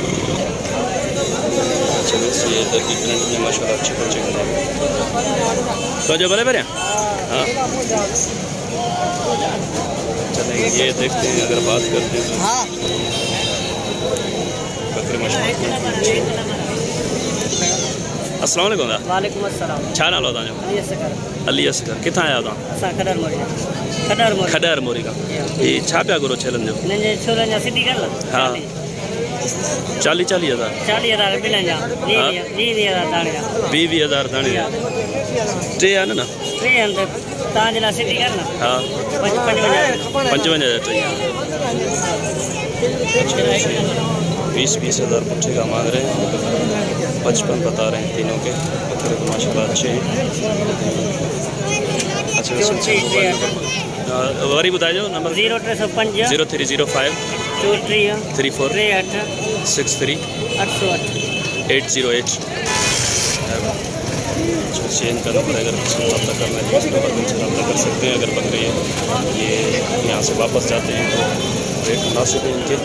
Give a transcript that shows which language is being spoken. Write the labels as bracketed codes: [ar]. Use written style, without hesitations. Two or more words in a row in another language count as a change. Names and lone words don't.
[ur] اچھا، ویسے یہ ادھر کی پرنٹ میں ماشاءاللہ اچھے بچے ہیں. تو جو بولے میرے ہاں، چلیں یہ دیکھتے ہیں. اگر بات کرتے ہیں تو بکرے ماشاءاللہ. السلام علیکم. وعلیکم السلام. [sd] छा नालो तव्हांजो? अली असगर। किथां आया तव्हां? खडर मोरी का। ये छा पिया गुरो छेलन जो? हाँ, 40,000 20,000 दाणे 3 आहिनि न? [ur] ہاں، 55,000 20,000 پٹھے کا مانگ رہے ہیں، 55 بتا رہے ہیں تینوں کے. بکرے تو ماشاءاللہ اچھے ہیں. اچھا, [sd] वरी ॿुधाइजो नंबर। [ur] 0305 0305 34 63 808। چین کا نمبر اگر کسی کو رابطہ کرنا ہے تو اس نمبر پر رابطہ کر سکتے ہیں. اگر بکرے یہ یہاں سے واپس جاتے ہیں تو ریٹ مناسب ہے ان کے.